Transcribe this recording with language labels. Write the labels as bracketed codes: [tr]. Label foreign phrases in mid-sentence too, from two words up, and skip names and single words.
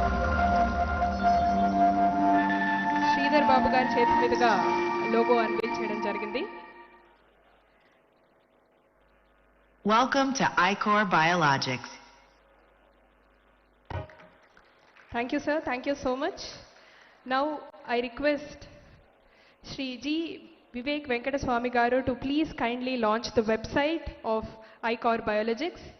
[te] Sridhar Babu garu cheti meeduga [en] logo unveil [te] చేయడం జరిగింది. [en] Welcome to ICHOR Biologics. Thank you, sir. Thank you so much. Now I request Shri G. Vivek Venkata Swamy garu to please kindly launch the website of ICHOR Biologics.